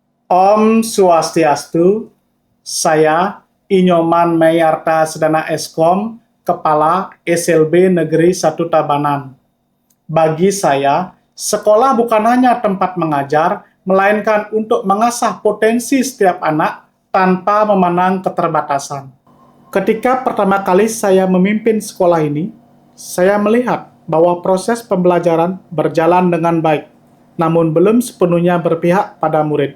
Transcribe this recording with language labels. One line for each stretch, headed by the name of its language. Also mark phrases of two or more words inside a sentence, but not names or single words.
Balinese: Om Swastiastu,
Indonesian: saya Inyoman Meyarta Sedana Eskom, Kepala SLB Negeri 1 Tabanan. Bagi saya, sekolah bukan hanya tempat mengajar, melainkan untuk mengasah potensi setiap anak tanpa memandang keterbatasan. Ketika pertama kali saya memimpin sekolah ini, saya melihat bahwa proses pembelajaran berjalan dengan baik, namun belum sepenuhnya berpihak pada murid.